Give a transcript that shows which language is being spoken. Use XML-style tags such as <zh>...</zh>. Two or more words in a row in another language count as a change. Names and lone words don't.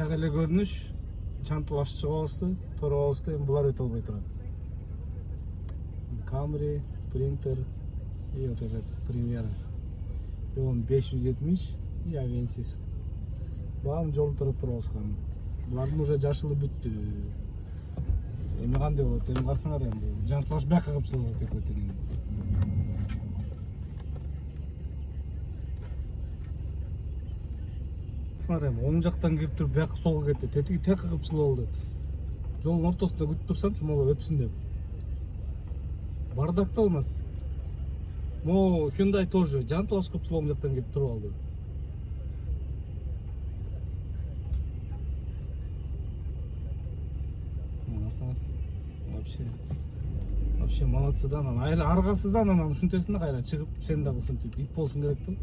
<ky>эле көрүнүш, чанталаш чыгып алышты, туруп алышты, эми булар өтө албай турат.</ky> <ru>Camry, Sprinter и вот этот Primera. И он 570 и Avensis.</ru> <ky>Баам жол туруп алышкан. Булардын уже жашылы бүттү. Эми кандай болот? Эми карасаңар эми бул жанталаш бияка кыпчылап кетет экен. Эми оң жактан кирип туруп бияка солго кетти. Тетиги тияка кыпчылап алды. Жолдун ортосунда күтүп турсамчы, могу өтсүн деп. Бардакта</ky> <ru>у нас.</ru> <ky>Мо Hyundai тоже жанталаш кыпчылап оң жактан кирип туруп алды.</ky> <ru>Вообще молодцы</ru> <ky>да, анан айла аргасыздан анан ушинтесиң да кайра чыгып, сен дагы ушинтип ит болушуң керек да.</ky>